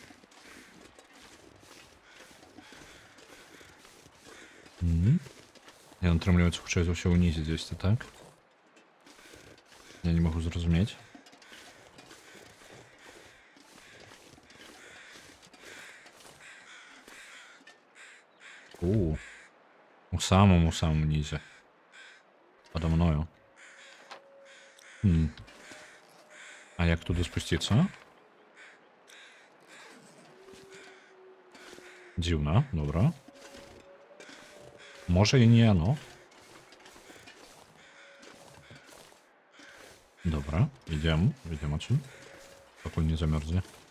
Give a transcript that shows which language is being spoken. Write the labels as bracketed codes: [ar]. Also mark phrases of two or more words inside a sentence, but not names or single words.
[be] Яны атрымліваюцца хутчэй за ўсё ўнізе дзесьці, так? Я не магу зразумець. У самым нізе. [ru] Подо мною. [be] А як туди спусціцца? Дзіўна, добра. Можа і не яно. Добра, ідзем адсюль, пакуль не замёрзне.